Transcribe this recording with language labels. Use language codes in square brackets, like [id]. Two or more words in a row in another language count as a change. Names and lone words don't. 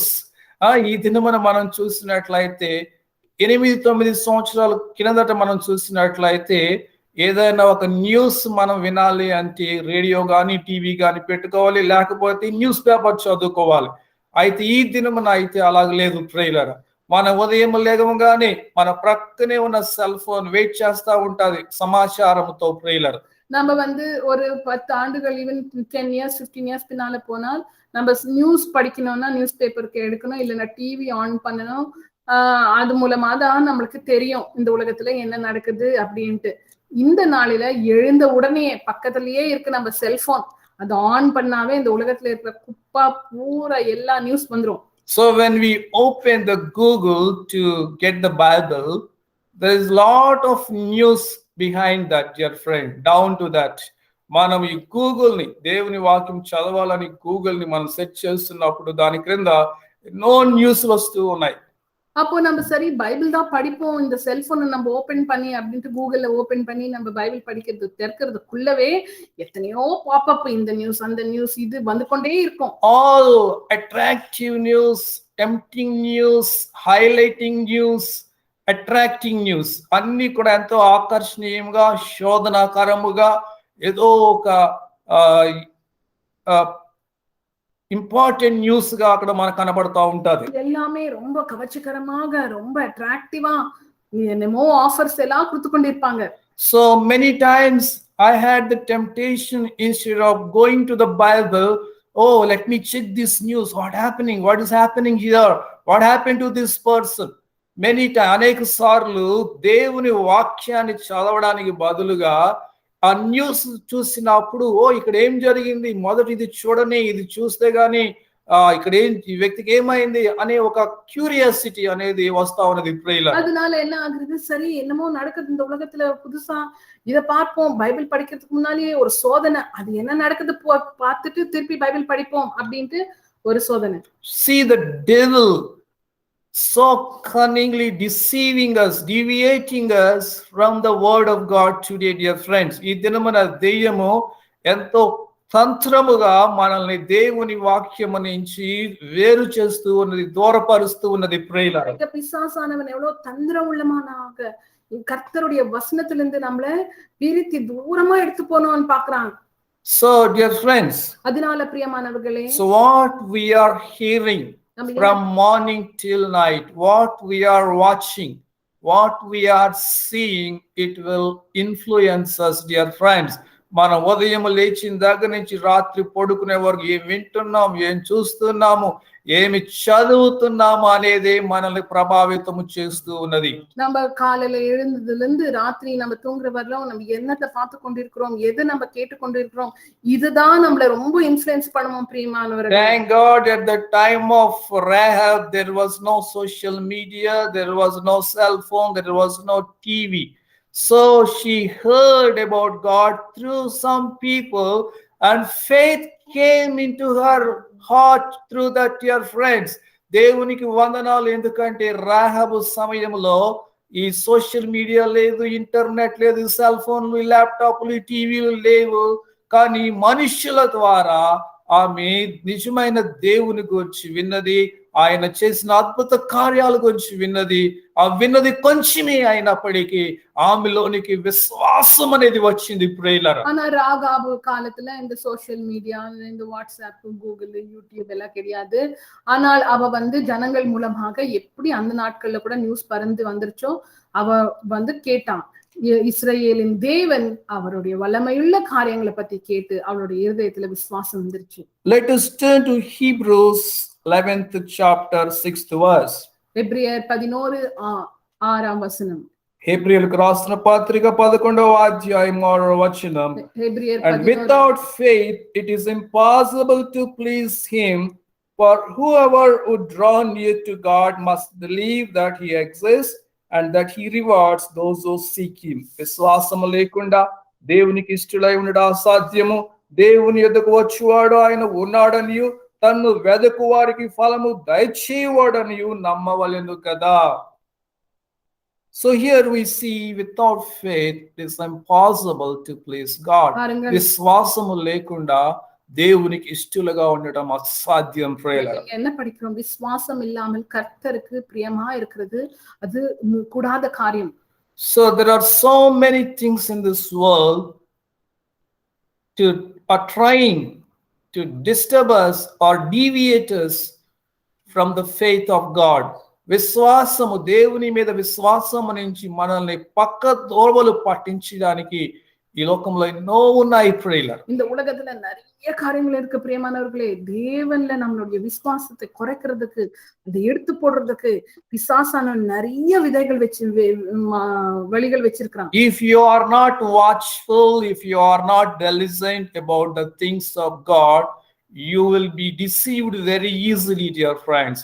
[te] ఈ దినమున మనం చూసినట్లయితే 8-9 సంవత్సరాల కిందట మనం చూసినట్లయితే ఏదైనా ఒక న్యూస్ మనం వినాలి అంటే రేడియో కానీ టీవీ కానీ పెట్టుకోవాలి, లేకపోతే [en] news paper [te] చదువుకోవాలి. అయితే ఈ దినమున అయితే అలాగ లేదు ప్రియులారా. మన ఉదయం లేగగానే మన ప్రక్కనే ఉన్న [en] cell phone [te] వెయిట్ చేస్తా ఉంటది సమాచారంతో ప్రియులారా. [ta] நம்ம வந்து ஒரு 10 ஆண்டுகள் [en] even 10 years 15 years [ta] பின்னால போனால் நம்ம நியூஸ் படிக்கணும்னா [en] news paperukku [ta] எடுக்கணும், இல்லைன்னா [en] TV on [ta] பண்ணணும். அது மூலமா தான் நம்மளுக்கு தெரியும் இந்த உலகத்துல என்ன நடக்குது அப்படின்ட்டு. இந்த நாளில எழுந்த உடனே பக்கத்திலேயே இருக்கு நம்ம செல்போன், அது ஆன் பண்ணாவே இந்த உலகத்துல இருக்கிற குப்பா பூரா எல்லா நியூஸ் வந்துரும். [en] So when we open the Google to get the Bible, there is lot of news behind that, dear friend. Down to that, [te] మనం ఈ గూగుల్ ని దేవుని వాక్యం చదవాలని గూగుల్ ని మనం సెర్చ్ చేస్తున్నప్పుడు దాని క్రింద ఎన్నో న్యూస్ వస్తూ ఉన్నాయి. [ta] அப்போ நம்ம சரி பைபிள் தான் படிப்போம், இந்த செல்போனை நம்ம ஓபன் பண்ணி அப்படின்ட்டு கூகுள்ல ஓபன் பண்ணி நம்ம பைபிள் படிக்கிறது திறக்கிறதுக்குள்ளவே எத்தனையோ பாப்பப், இந்த நியூஸ் அந்த நியூஸ் இது வந்து கொண்டே இருக்கும். [en] All attractive news, tempting news, highlighting news, attracting news [te] అన్ని కూడా ఎంతో ఆకర్షణీయంగా శోధనాకరముగా ఏదో ఒక [en] important news [te] గా అక్కడ మనకు కనబడతా ఉంటది. [ta] எல்லாமே ரொம்ப கவர்ச்சிகரமாக ரொம்ப அட்ராக்டிவா என்னமோ ஆஃபர்ஸ் எல்லாம் கொடுத்து கொண்டிருப்பாங்க. [en] So many times I had the temptation, instead of going to the Bible, oh, let me check this news, what is happening here, what happened to this person. Many times [te] అనేక సార్లు దేవుని వాక్యాన్ని చదవడానికి బదులుగా ఆ న్యూస్ చూసినప్పుడు ఇక్కడ ఏం జరిగింది, మొదటి ఇది చూడని, ఇది చూస్తే గానీ ఇక్కడ ఈ వ్యక్తికి ఏమైంది అనే ఒక క్యూరియాసిటీ అనేది వస్తా ఉన్నది. [ta] அதனால என்ன ஆகுது, சரி என்னமோ நடக்குது இந்த உலகத்துல புதுசா, இத பார்ப்போம், பைபிள் படிக்கிறதுக்கு முன்னாலேயே ஒரு சோதனை, அது என்ன நடக்குது பார்த்துட்டு திருப்பி பைபிள் படிப்போம் அப்படின்ட்டு ஒரு சோதனை. [en] See the devil so cunningly deceiving us, deviating us from the word of God today, dear friends. [te] ఈ దినమున దెయ్యము ఎంతో తంత్రముగా మనల్ని దేవుని వాక్యము నుంచి వేరు చేస్తూ ఉన్నది, దూరపరుస్తూ ఉన్నది. ప్రియులారా, [ta] பிசாசானவன் எவ்வளவு தந்திரம் உள்ளமானாக கர்த்தருடைய வசனத்திலிருந்து நம்மளை பிரித்து தூரமா எடுத்து போனோம்னு பாக்குறான். [en] So dear friends, [ta] அதனால பிரியமானவர்களே, [en] so what we are hearing from morning till night, what we are watching, what we are seeing, it will influence us, dear friends. [te] మన ఉదయం లేచిన దగ్గర నుంచి రాత్రి పడుకునే వరకు ఏం వింటున్నాం, ఏం చూస్తున్నాము, ఏమి చదువుతున్నాము అనేది మనల్ని ప్రభావితం చేస్తూ ఉన్నది. [ta] நம்ம காலையில எழுந்ததுல இருந்து ராத்திரி நம்ம தூங்குற வரலாம் நம்ம என்னத்தை பார்த்து கொண்டிருக்கிறோம், எது நம்ம கேட்டு கொண்டிருக்கிறோம், இதுதான் நம்மள ரொம்ப இன்ஃப்ளூயன்ஸ் பண்ணுவோம் பிரியமானவர்களே. [en] Thank God, at the time of Rahab there was no social media, there was no cell phone, there was no TV. So she heard about God through some people, and faith came into her heart through that, dear friends. [te] దేవునికి వందనాలు, ఎందుకంటే రాహబు సమయంలో ఈ [en] social media [te] లేదు, ఇంటర్నెట్ లేదు, సెల్ ఫోన్లు, ల్యాప్టాప్లు, టీవీలు లేవు. కానీ మనుషుల ద్వారా ఆమె నిజమైన దేవుని గురించి విన్నది, ఆయన చేసిన అద్భుత కార్యాల గురించి విన్నది. ఆ విన్నది కొంచెమే అయినప్పటికీ ఆమెలోనికి విశ్వాసం అనేది వచ్చింది. ప్రియులారా, [ta] ஆனா ராகாபு காலத்துல இந்த [en] social media, [ta] இந்த வாட்ஸ்அப், கூகுள், யூடியூப் எல்லாம் கிடையாது. ஆனால் அவ ஜனங்கள் மூலமாக எப்படி அந்த நாட்கள்ல கூட நியூஸ் பறந்து வந்துருச்சோ அவ கேட்டான். இஸ்ரவேலின் தேவன் அவருடைய வல்லமையுள்ள காரியங்களை பத்தி கேட்டு அவளுடைய இருதயத்துல விசுவாசம் வந்துருச்சு. [en] Let us turn to Hebrews 11th chapter 6th verse. [ta] எபிரியர் 11:6 வசனம். [te] హెబ్రీయులకు రాసిన పత్రిక 11వ అధ్యాయం 6వ వచనం. హెబ్రియర్ [en] And without faith it is impossible to please him, for whoever would draw near to God must believe that he exists and that he rewards those who seek him. [te] విశ్వాసము లేకుండా దేవునికి ఇష్టలై ఉండడం అసాధ్యము. దేవుని యొద్దకు వచ్చువాడు ఆయన ఉన్నాడనియు తన్ను వెదకు వారికి ఫలము దయచేవాడనియు నమ్మవలెను కదా. [en] So here we see, without faith it is impossible to please God. [te] విశ్వాసము లేకుండా దేవునికి ఇష్టలుగా ఉండడం అసాధ్యం. ప్రియులారా, [ta] என்ன படிக்கிறோம், விசுவாசம் இல்லாமல் கர்த்தருக்கு பிரியமா இருக்கிறது அது கூடாத காரியம். [en] So there are so many things in this world are trying to disturb us or deviate us from the faith of God. [te] విశ్వాసము, దేవుని మీద విశ్వాసము నుంచి మనల్ని పక్క దోవలు పట్టించడానికి ఈ లోకంలో ఎన్నో ఉన్నాయి. ప్రియులారా, [ta] இந்த உலகத்துல நிறைய காரியங்கள் இருக்கு பிரியமானவர்களே. தேவன்ல நம்மளுடைய விசுவாசத்தை குறைக்கிறதுக்கு, அதை எடுத்து போடுறதுக்கு பிசாசான நிறைய விதைகள் வழிகள் வச்சிருக்கான். [en] If you are not watchful, if you are not diligent about the things of God, you will be deceived very easily, dear friends.